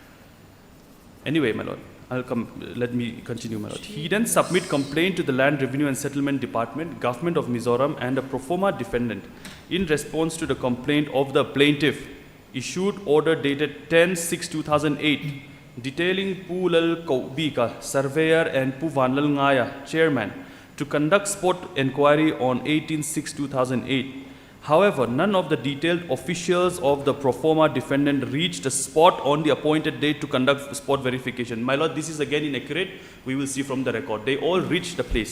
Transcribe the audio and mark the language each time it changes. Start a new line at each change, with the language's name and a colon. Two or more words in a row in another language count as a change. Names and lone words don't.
English: Anyway, my lord, let me continue, my lord. He then submit complaint to the Land Revenue and Settlement Department, Government of Mizoram, and a pro forma defendant. In response to the complaint of the plaintiff, issued order dated 10/6/2008, detailing Pu Lal Kaubika, surveyor, and Pu Vanlal Ngaya, chairman, to conduct spot inquiry on 18/6/2008. However, none of the detailed officials of the pro forma defendant reached the spot on the appointed date to conduct spot verification. My lord, this is again inaccurate. We will see from the record. They all reached the place.